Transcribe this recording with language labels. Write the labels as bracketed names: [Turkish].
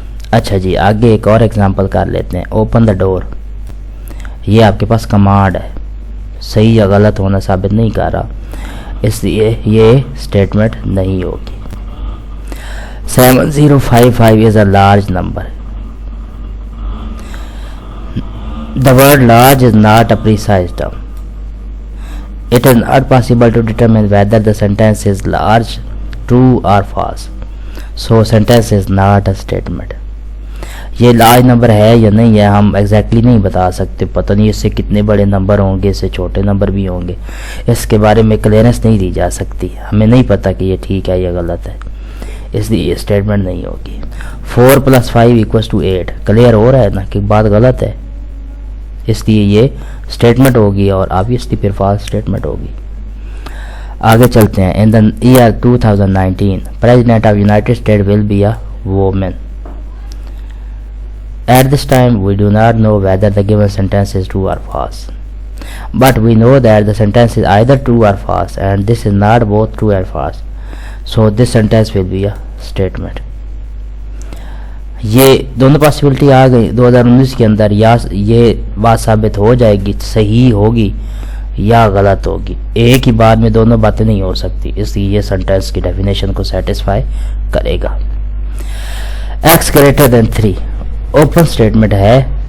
[Urdu] اچھا جی، آگے ایک اور ایگزامپل کر لیتے ہیں. [English] Open the door. [Urdu] یہ آپ کے پاس کمانڈ ہے. صحیح یا غلط ہونا ثابت نہیں کر رہا، اس لیے یہ اسٹیٹمنٹ نہیں ہوگی۔ [English] 7055 is a large number. The word large is not a precise term. It is not possible to determine whether the sentence is large, true or false. So sentence is not a statement. [Urdu] یہ large number ہے یا نہیں ہے ہم exactly نہیں بتا سکتے، پتہ نہیں اس سے کتنے بڑے نمبر ہوں گے، اس سے چھوٹے نمبر بھی ہوں گے، اس کے بارے میں کلیئرنس نہیں دی جا سکتی، ہمیں نہیں پتہ کہ یہ ٹھیک ہے یا غلط ہے، اس لیے یہ اسٹیٹمنٹ نہیں ہوگی۔ 4 + 5 = 8 کلیئر ہو رہا ہے نا کہ بات غلط ہے، اس لیے یہ اسٹیٹمنٹ ہوگی اور آبویسلی پھر فالس اسٹیٹمنٹ ہوگی۔ آگے چلتے ہیں۔ [English] In the year 2019 president of United State will be a woman. At this time, we do not know whether the given sentence is true or false. But we know that the sentence is either true or false, and this is not both true and false. So this sentence will be a statement. [Urdu] یہ دونوں possibility آ گئی 2019 کے اندر، یا یہ بات ثابت ہو جائے گی صحیح ہوگی یا غلط ہوگی، ایک ہی بات میں دونوں باتیں نہیں ہو سکتی، اس لیے یہ سینٹینس کی ڈیفینیشن کو سیٹسفائی کرے گا۔ [English] x greater than 3 [Urdu] open statement ہے،